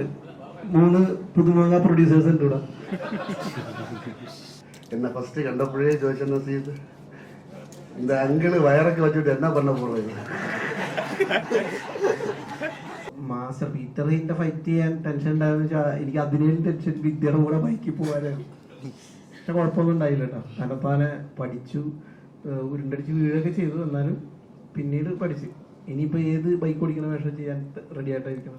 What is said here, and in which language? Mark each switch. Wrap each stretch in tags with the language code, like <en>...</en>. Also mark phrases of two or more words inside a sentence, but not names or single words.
<ml>3 പുതുമുഖ പ്രൊഡ്യൂസേഴ്സ് ഉണ്ട് ഇവിടെ. എന്നെ ഫസ്റ്റ് കണ്ടപ്പോഴേ ചോദിച്ചെന്ന സീറ്റ്</ml> <ta>இந்த அங்கிள் வயறக்கு வச்சுட்டு என்ன பண்ண போறது?</ta> <ml>മാസ്റ്റർ പീറ്ററിന്റെ ഫൈറ്റ് ചെയ്യാൻ ടെൻഷൻ ഉണ്ടായെന്ന് വെച്ചാൽ എനിക്ക് അതിനേലും ടെൻഷൻ വിദ്യയുടെ കൂടെ ബൈക്കിൽ പോകാനാണ്. പക്ഷെ കുഴപ്പമൊന്നും ഉണ്ടായില്ല കേട്ടോ. തന്നെത്താനെ പഠിച്ചു, ഉരുണ്ടടിച്ച് വീഴൊക്കെ ചെയ്തു. എന്നാലും പിന്നീട് പഠിച്ച് ഇനിയിപ്പോൾ ഏത് ബൈക്ക് ഓടിക്കുന്ന വേഷം ചെയ്യാൻ റെഡി ആയിട്ടായിരിക്കണം.</ml>